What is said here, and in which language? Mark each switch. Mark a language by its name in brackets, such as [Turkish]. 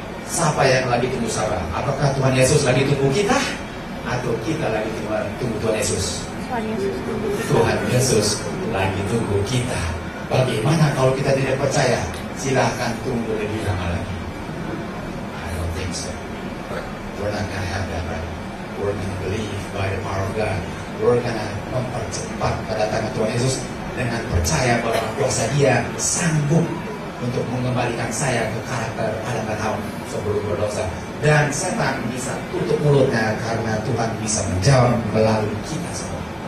[Indonesian] Siapa yang lagi tunggu sabar? Apakah Tuhan Yesus lagi tunggu kita? Atau kita lagi tunggu Tuhan Yesus? Tuhan Yesus lagi tunggu kita. Bagaimana kalau kita tidak percaya? Silahkan tunggu lebih lama lagi. [English] I don't think so. We're not gonna have that, right? We're gonna believe by the power of God. We're gonna [Indonesian] mempercepat kedatangan Tuhan Yesus dengan percaya bahwa kuasa Dia sanggup untuk mengembalikan saya ke karakter Adam dan Hawa sebelum berdosa. Dan setan bisa tutup mulutnya karena Tuhan bisa menjawab melalui kita semua.